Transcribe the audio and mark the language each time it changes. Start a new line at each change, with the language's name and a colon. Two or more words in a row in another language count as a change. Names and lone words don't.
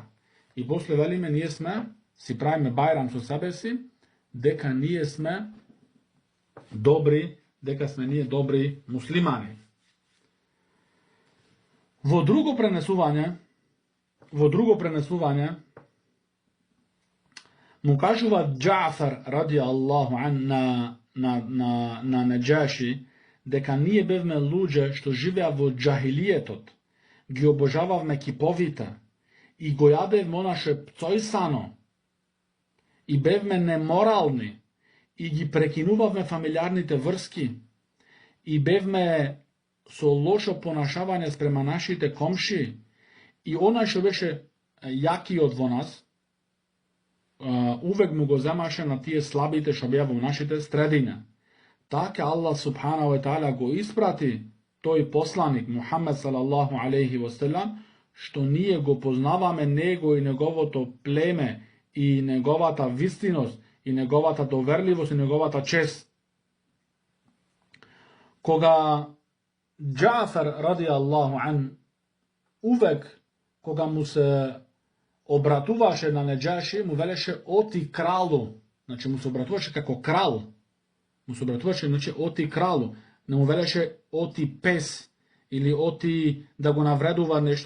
Macedonian: И после велиме, ние си правиме бајрам со себе си, дека ние сме добри, дека сме ние добри муслимани. Во друго пренесување, му кажува Џафар
Arabic: رضي الله عنه
Macedonian: на Неџаши, дека ние бевме луѓе што живеа во џахилиетот, ги обожававме киповите и го јадевме онаше пцојсано и бевме неморални и ги прекинувавме фамилиарните врски и бевме со лошо понашавање спрема нашите комши и онај што беше јакиот во нас, увек му го земаше на тие слабите што беа во нашите средиња. Така
Arabic: الله سبحانه وتعالى
Macedonian: го испрати тој посланик Мухаммед
Arabic: صلى الله عليه وسلم,
Macedonian: што ние го познаваме него и неговото племе и неговата вистиност и неговата доверливост и неговата чест. Кога Џафар
Arabic: رضي الله عنه
Macedonian: увек кога му се обратуваше на Неџаши, му велеше оти кралу, значи му се обратуваше како крал. Му се обратуваше, значи, оти кралу. Не му велеше оти пес или оти да го навредува нещо.